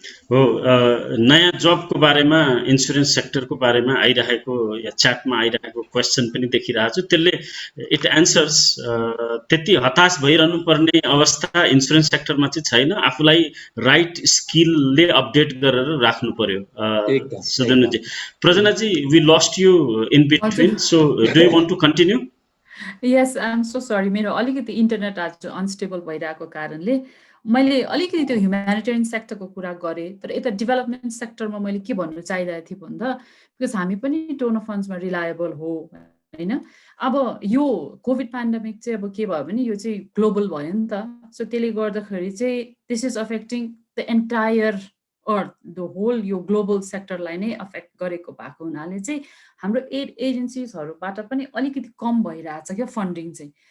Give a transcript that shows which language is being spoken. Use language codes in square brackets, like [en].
[ne] हो, नयाँ जबको बारेमा इन्स्योरेन्स सेक्टरको बारेमा आइरहेको या च्याटमा आइरहेको क्वेसन पनि देखिरहेको छु, त्यसले इट एन्सर्स त्यति हताश भइरहनु पर्ने अवस्था इन्स्योरेन्स सेक्टरमा चाहिँ छैन। आफूलाई राइट स्किलले अपडेट गरेर राख्नु पर्यो। [en] सुजनाजी, प्रजनाजी, we lost you in between, so do you want to continue? [ne] Yes, I am so sorry, मेरो अलिकति इन्टरनेट आज अनस्टेबल भइरहेको कारणले मैले अलिकति त्यो ह्युम्यानिटेरियन सेक्टरको कुरा गरेँ, तर यता डेभलपमेन्ट सेक्टरमा मैले के भन्नु चाहिरहेको थिएँ भन्दा, बिकज हामी पनि डोनर फन्ड्समा रिलायबल हो होइन। अब यो कोभिड पेन्डेमिक चाहिँ अब के भयो भने यो चाहिँ ग्लोबल भयो नि त, सो त्यसले गर्दाखेरि चाहिँ this is affecting the entire earth, the whole यो ग्लोबल सेक्टरलाई नै अफेक्ट गरेको भएको हुनाले चाहिँ हाम्रो एड एजेन्सिजहरूबाट पनि अलिकति कम भइरहेछ क्या फन्डिङ चाहिँ।